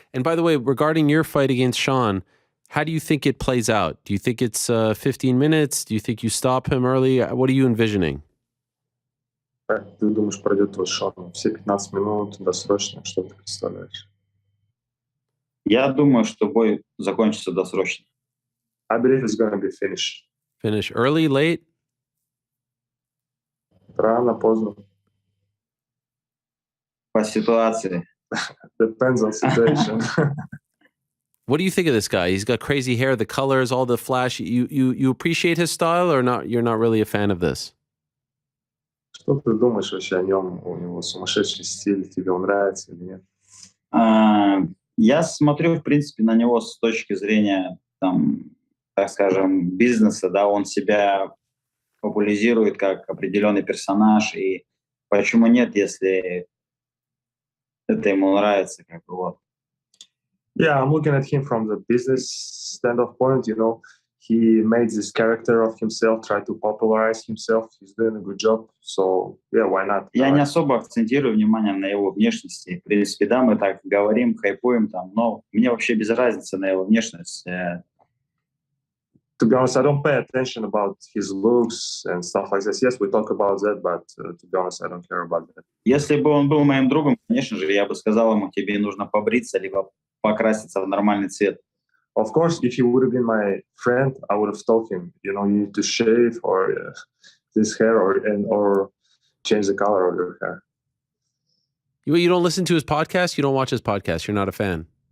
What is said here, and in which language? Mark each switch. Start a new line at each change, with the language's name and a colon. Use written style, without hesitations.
English: And by the way, regarding your fight against Sean, how do you think it plays out? Do you think it's 15 minutes? Do you think you stop him early? What are you envisioning?
Russian: Как ты думаешь, пройдет твой Шон? Все 15 минут, досрочно? Что ты представляешь? Я думаю, что бой закончится досрочно.
English: I believe it's going to be finished. Finish early, late?
Russian: Рано, поздно. По ситуации.
English: Depends on situation. What do you think of this guy? He's got crazy hair, the colors, all the flash. You appreciate his style, or not? You're not really a fan of this?
Russian: Что ты думаешь вообще о нем? У него сумасшедший стиль. Тебе он нравится или нет? Я смотрю, в принципе, на него с точки зрения, там, так скажем, бизнеса. Да, он себя популяризирует как определенный персонаж. И почему нет, если это ему нравится, как бы вот.
English: Yeah, I'm looking at him from the business standpoint. You know, he made this character of himself, tried to popularize himself. He's doing a good job. So, yeah, why not?
Russian: Я не особо акцентирую внимание на его внешности. В принципе, да, мы так говорим, хайпуем там, но мне вообще без разницы на его внешность.
English: To be honest, I don't pay attention about his looks and stuff like this. Yes, we talk about that, but to be honest, I don't care about that.
Russian: Если бы он был моим другом, конечно же, я бы сказал ему, тебе нужно побриться, либо покраситься в нормальный цвет.
English: Of course, if he would have been my friend, I would have told him, you know, you need to shave or this hair or change the color of your hair. You don't listen to his podcast? You don't watch his podcast? You're not a fan?